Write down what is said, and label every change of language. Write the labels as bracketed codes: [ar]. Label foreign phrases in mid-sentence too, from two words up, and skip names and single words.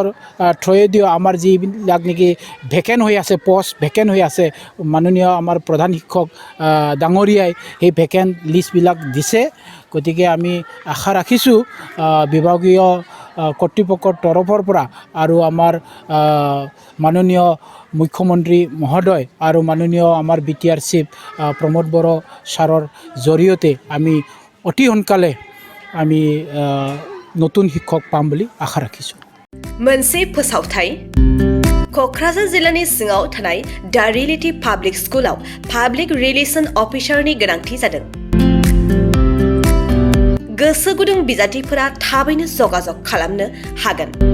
[as] থ্ৰুৱেদিও আমাৰ যিবিলাক নেকি ভেকেণ্ট হৈ আছে [en] post vacant [as] হৈ আছে মাননীয় আমাৰ প্ৰধান শিক্ষক ডাঙৰীয়াই সেই [en] vacant list [as] দিছে গতিকে আমি আশা ৰাখিছোঁ বিভাগীয় কৰ্তৃপক্ষৰ তৰফৰ পৰা আৰু আমাৰ মাননীয় মুখ্যমন্ত্ৰী মহোদয় আৰু মাননীয় আমাৰ BTR চিফ প্ৰমোদ বড়ো ছাৰৰ জৰিয়তে আমি অতি সোনকালে আমি নতুন শিক্ষক পাম বুলি আশা ৰাখিছোঁ [brx] मोनसे फोसावथाय क'क्राझार जिल्लानि सिङाव थानाय दा रियेलिटी पाब्लिक स्कुलाव [en] public relation officer [brx] गोनांथि जादों गोसो गुदुं बिजाथिफोरा थाबैनो जगाजग खालामनो हागोन